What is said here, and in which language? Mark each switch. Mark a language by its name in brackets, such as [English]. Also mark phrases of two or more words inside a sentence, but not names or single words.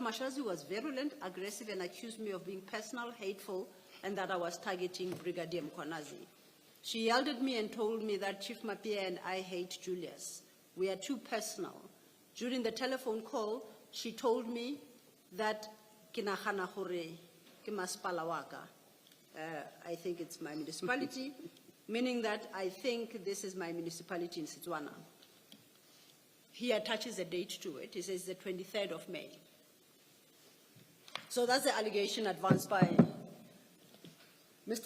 [English] Mashazi was virulent, aggressive, and accused me of being personal, hateful, and that I was targeting Brigadier Mkhwanazi. She yelled at me and told me that Chief Mapia and I hate Julius. We are too personal. During the telephone call, she told me that [Southern Sotho] kinahana hore ke masepala wa ka. [English] I think it's my municipality, meaning that I think this is my municipality in Setswana. He attaches a date to it. He says the 23rd of May. So that's the allegation advanced by Mr.